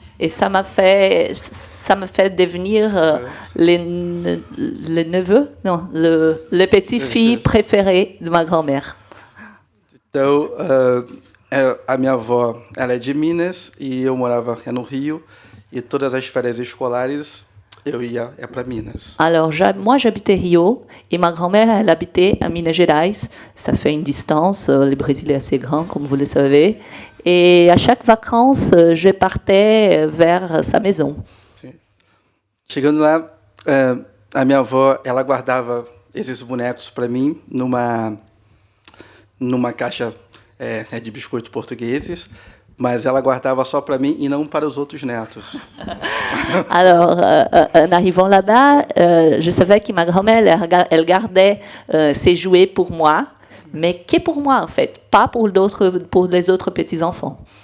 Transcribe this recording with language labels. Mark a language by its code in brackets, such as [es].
[fr] Et ça m'a fait devenir le petit-fille préféré de ma grand-mère. [pt] Então, a minha avó, ela é de Minas e eu morava no Rio e todas as férias escolares eu ia para Minas. [fr] Alors, moi, j'habitais Rio et ma grand-mère, elle habitait à Minas Gerais. Ça fait une distance, le Brésil est assez grand, comme vous le savez. Et à chaque vacances, je partais vers sa maison. [pt] Sim. Chegando lá, a minha avó, ela guardava esses bonecos para mim numa caixa de biscoito portugueses, mas ela guardava só para mim e não para os outros netos. [fr] Alors, en arrivant là-bas, je savais que ma grand-mère, elle gardait ses jouets pour moi, mais que pour moi, en fait, pas pour les autres petits-enfants.